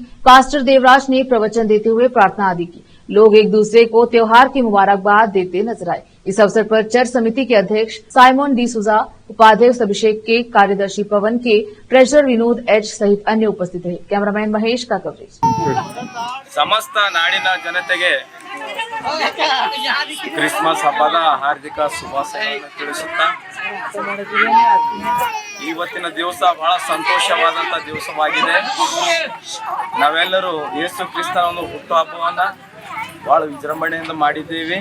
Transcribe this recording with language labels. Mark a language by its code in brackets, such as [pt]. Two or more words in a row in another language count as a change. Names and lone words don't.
[hi] पास्टर देवराज ने प्रवचन देते हुए प्रार्थना आदि की। लोग एक दूसरे को त्योहार की मुबारकबाद देते नजर आए। इस अवसर पर चर्च समिति के अध्यक्ष साइमन डी सुजा, उपाध्यक्ष अभिषेक के, कार्यदर्शी पवन के, ट्रेजरर विनोद एच सहित अन्य उपस्थित रहे। कैमरामैन महेश का कवरेज। [kn] ಸಮಸ್ತ ನಾಡಿನ ಜನತೆಗೆ ಕ್ರಿಸ್ಮಸ್ ಹಬ್ಬದ ಹಾರ್ದಿಕ ಶುಭಾಶಯಗಳನ್ನು ತಿಳಿಸುತ್ತಾ ಇವತ್ತಿನ ದಿವಸ ಬಹಳ ಸಂತೋಷವಾದಂತ ದಿವಸವಾಗಿದೆ. ನಾವೆಲ್ಲರೂ ಯೇಸು ಕ್ರಿಸ್ತನ ಒಂದು ಹುಟ್ಟುಹಬ್ಬವನ್ನ ಬಹಳ ವಿಜೃಂಭಣೆಯಿಂದ ಮಾಡಿದ್ದೇವೆ.